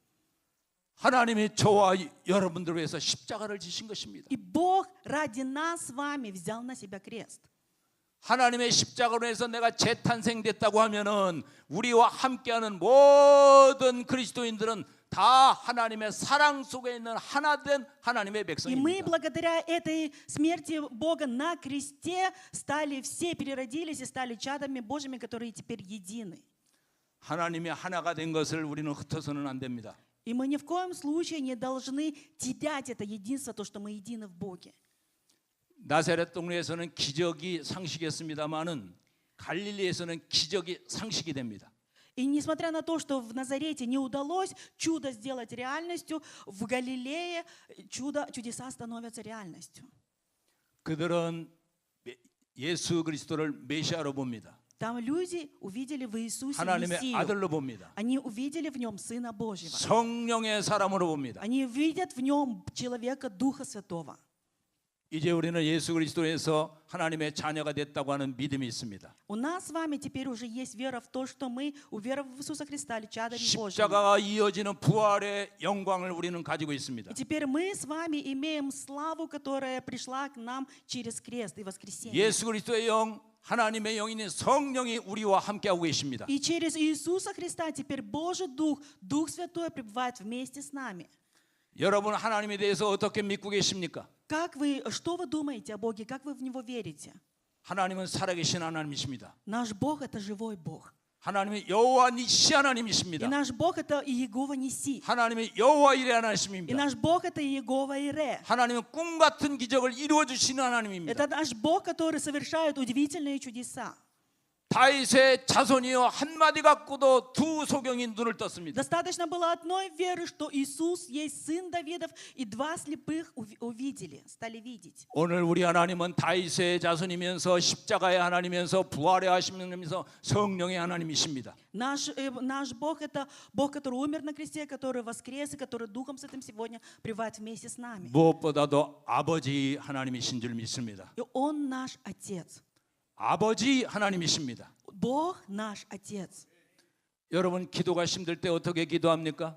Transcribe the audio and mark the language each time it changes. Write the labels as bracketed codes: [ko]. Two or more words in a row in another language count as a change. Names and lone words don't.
[ko] 하나님이 저와 여러분들을 위해서 십자가를 지신 것입니다. [ru] И Бог ради нас с вами взял на себя крест. [ko] 하나님의 십자가로 해서 내가 재탄생됐다고 하면은 우리와 함께하는 모든 그리스도인들은 다 하나님의 사랑 속에 있는 하나된 하나님의 [ru] И мы [ko] 백성입니다. [ru] благодаря этой смерти Бога на кресте стали все, переродились и стали чадами Божьими, которые теперь едины. [ko] 하나님이 하나가 된 것을 우리는 흩어서는 안 됩니다. [ru] И мы ни в коем случае не должны терять это единство, то, что мы едины в Боге. [ko] 나사렛 동네에서는 기적이 상식이었습니다마는 갈릴리에서는 기적이 상식이 됩니다. [ru] И несмотря на то, что в Назарете не удалось чудо сделать реальностью, в Галилее чудеса становятся реальностью. [ko] 그들은 예수 그리스도를 메시아로 봅니다. [ru] Там люди увидели в Иисусе [ko] 하나님의 [ru] Мессию. [ko] 아들로 봅니다. [ru] Они увидели в нем Сына Божьего. [ko] 성령의 사람으로 봅니다. [ru] Они видят в нем человека Духа Святого. [ko] 이제 우리는 예수 그리스도에서 하나님의 자녀가 됐다고 하는 믿음이 있습니다. [ru] У нас с вами теперь уже есть вера в то, что мы, уверовав в Иисуса Христа, стали чадами Божьими. [ko] 십자가가 이어지는 부활의 영광을 우리는 가지고 있습니다. [ru] И теперь мы с вами имеем славу, которая пришла к нам через крест и воскресение. [ko] 예수 그리스도의 영, 하나님의 영인 성령이 우리와 함께하고 계십니다. [ru] И через Иисуса Христа теперь Божий Дух, Дух Святой пребывает вместе с нами. [ko] 여러분 하나님에 대해서 어떻게 믿고 계십니까? [ru] Что вы думаете о Боге? Как вы в Него верите? [ko] 하나님은 살아계신 하나님이십니다. [ru] Наш Бог – это живой Бог. [ko] 하나님이 여호와 니시 [ru] И [ko] 하나님이십니다. [ru] наш Бог – это Иегова Ниси. [ko] 하나님이 여호와 이레 [ru] И [ko] 하나님이십니다. [ru] наш Бог – это Иегова Ире. [ko] 하나님은 꿈 같은 기적을 이루어 주시는 하나님입니다. [ru] Это наш Бог, который совершает удивительные чудеса. [ko] 다윗의 자손이여 한마디 갖고도 두 소경이 눈을 떴습니다. [ru] Достаточно было одной веры, что Иисус есть Сын Давидов, и два слепых увидели, стали видеть. [ko] 오늘 우리 하나님은 다윗의 자손이면서 십자가의 하나님이면서 부활의 하시면서 성령의 하나님이십니다. [ru] Наш Бог – это Бог, который умер на кресте, который воскрес, и который Духом Святым сегодня пребывает вместе с нами. [ko] 무엇보다도 아버지 하나님이신 줄 믿습니다. [ru] И Он наш Отец. [ko] 아버지 하나님이십니다. [ru] Бог наш Отец. [ko] 여러분 기도가 힘들 때 어떻게 기도합니까?